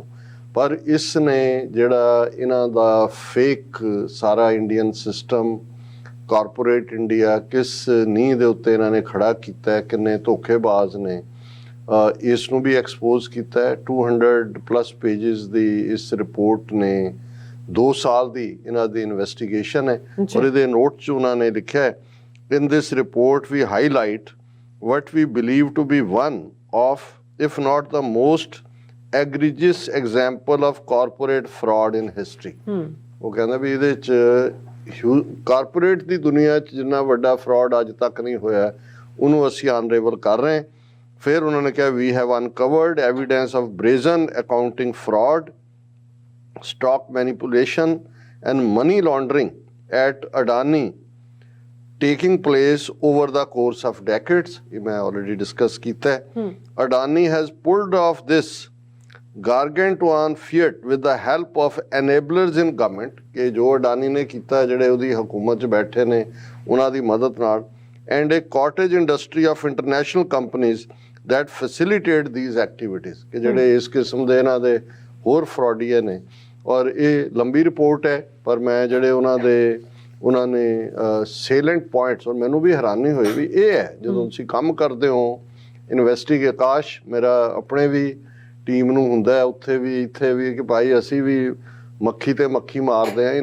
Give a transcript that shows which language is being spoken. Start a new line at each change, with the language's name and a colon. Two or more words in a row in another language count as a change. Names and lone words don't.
Punjabi: ਪਰ ਇਸ ਨੇ ਜਿਹੜਾ ਇਹਨਾਂ ਦਾ ਫੇਕ ਸਾਰਾ
English: Indian system, corporate India
Punjabi: ਕਿਸ ਨੀਂਹ ਦੇ ਉੱਤੇ ਇਹਨਾਂ ਨੇ ਖੜਾ ਕੀਤਾ ਹੈ, ਕਿੰਨੇ ਧੋਖੇਬਾਜ਼ ਨੇ, ਇਸ ਨੂੰ ਵੀ ਐਕਸਪੋਜ਼ ਕੀਤਾ ਹੈ। 200+ ਪੇਜਿਸ ਦੀ ਇਸ ਰਿਪੋਰਟ ਨੇ 2 ਸਾਲ ਦੀ ਇਹਨਾਂ ਦੀ ਇਨਵੈਸਟੀਗੇਸ਼ਨ ਹੈ। ਔਰ ਇਹਦੇ ਨੋਟ 'ਚ ਉਹਨਾਂ ਨੇ ਲਿਖਿਆ ਹੈ,
English: in this report we highlight what we believe to be one of, if not the most egregious example of corporate fraud in history। ਉਹ ਕਹਿੰਦਾ ਵੀ ਇਹਦੇ 'ਚ ਕਾਰਪੋਰੇਟ ਦੀ ਦੁਨੀਆ 'ਚ ਜਿੰਨਾ ਵੱਡਾ ਫਰਾਡ ਅੱਜ ਤੱਕ ਨਹੀਂ ਹੋਇਆ ਉਹਨੂੰ ਅਸੀਂ ਅਨਰੇਵਲ ਕਰ ਰਹੇ ਹਾਂ।
Punjabi: ਫਿਰ ਉਹਨਾਂ ਨੇ ਕਿਹਾ
English: we have uncovered evidence of brazen accounting fraud, stock manipulation and money laundering at Adani taking place over the course of decades।
Punjabi: ਇਹ ਮੈਂ already discuss ਕੀਤਾ ਹੈ।
English: Adani has pulled off this gargantuan feat with the help of enablers in government,
Punjabi: ਕਿ ਜੋ ਅਡਾਨੀ ਨੇ ਕੀਤਾ ਜਿਹੜੇ ਉਹਦੀ ਹਕੂਮਤ 'ਚ ਬੈਠੇ ਨੇ ਉਹਨਾਂ ਦੀ ਮਦਦ ਨਾਲ,
English: and a cottage industry of international companies that facilitate these activities,
Punjabi: ਕਿ ਜਿਹੜੇ ਇਸ ਕਿਸਮ ਦੇ ਇਹਨਾਂ ਦੇ ਹੋਰ ਫਰੋਡੀਏ ਨੇ। ਔਰ ਇਹ ਲੰਬੀ ਰਿਪੋਰਟ ਹੈ ਪਰ ਮੈਂ ਜਿਹੜੇ ਉਹਨਾਂ ਨੇ
English: salient points,
Punjabi: ਔਰ ਮੈਨੂੰ ਵੀ ਹੈਰਾਨੀ ਹੋਈ ਵੀ ਇਹ ਹੈ ਜਦੋਂ ਤੁਸੀਂ ਕੰਮ ਕਰਦੇ ਹੋ ਇਨਵੈਸਟੀਗੇਟ, ਕਾਸ਼ ਮੇਰਾ ਆਪਣੇ ਵੀ ਟੀਮ ਨੂੰ ਹੁੰਦਾ ਉੱਥੇ ਵੀ ਇੱਥੇ ਵੀ ਕਿ ਭਾਈ ਅਸੀਂ ਵੀ ਮੱਖੀ ਤੇ ਮੱਖੀ ਮਾਰਦੇ ਹਾਂ।